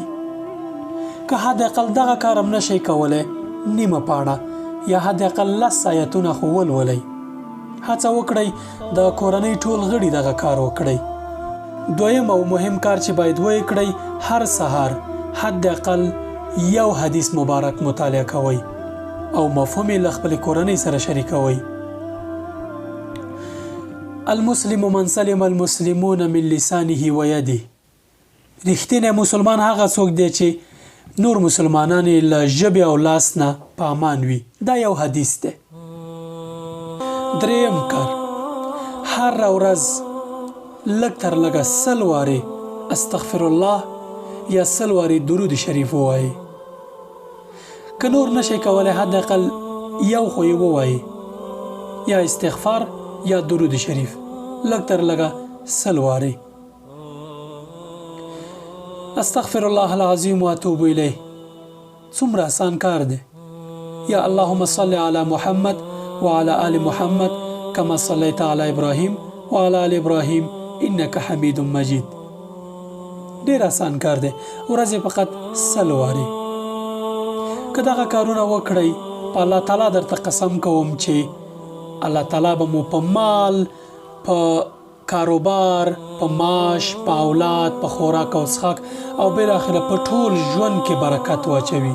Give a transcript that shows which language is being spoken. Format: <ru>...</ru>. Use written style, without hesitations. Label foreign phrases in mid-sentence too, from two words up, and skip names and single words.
<ps>که حداقل دغه کار هم نشئ کولی، نیمه پاڼه یا حداقل 10 آیتونه خو ولولئ. هڅه وکړئ د کورنۍ ټول غړي دغه کار وکړئ. دویم او مهم کار چې باید ویې کړئ، هر سهار حداقل یو حدیث مبارک مطالعه کوئ او مفهوم یې له خپلې کورنۍ سره شریکوئ.</ps> <ar>المسلم من سلم المسلمون من لسانه و یده.</ar> <ps>رښتینی مسلمان هغه څوک دی چې نور مسلمانان له ژبې او لاس نه په امان وي. دا یو حدیث دی. دریم کار، هر ورځ لږ تر لږه 100 وارې</ps> <ar>استغفر الله</ar> <ps>یا 100 وارې درود شریف ووایئ. که نور نشئ کولی، حداقل یو خو یې ووایئ، یا استغفار یا درود شریف لږ تر لږه 100 وارې.</ps> <ar>استغفر الله العظیم واتوب الیه</ar> <ps>څومره آسان کار دی.</ps> <ar>یا اللهم صل علی محمد وعلى آل محمد كما صليت على إبراهيم وعلى آل إبراهيم إنك حميد مجيد.</ar> <ps>ډېر آسان کار دی. ورځې فقط 100 وارې. که دغه کارونه وکړئ، په</ps> <ar>الله تعالی</ar> <ps>درته قسم کوم چې</ps> <ar>الله تعالی</ar> <ps>به مو په مال، په کاروبار، په معاش، په اولاد، په خوراک او څښاک او بالاخره په ټول ژوند کې برکت واچوي.</ps>